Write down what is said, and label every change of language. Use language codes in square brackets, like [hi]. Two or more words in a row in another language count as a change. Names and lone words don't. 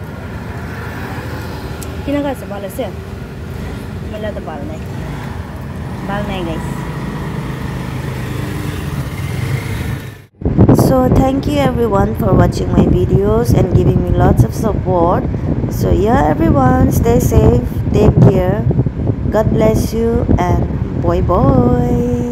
[en] kina ka sa bala se mala ta bala nai Bye guys. So thank you everyone for watching my videos and giving me lots of support. So yeah everyone, stay safe, take care, God bless you, and bye bye.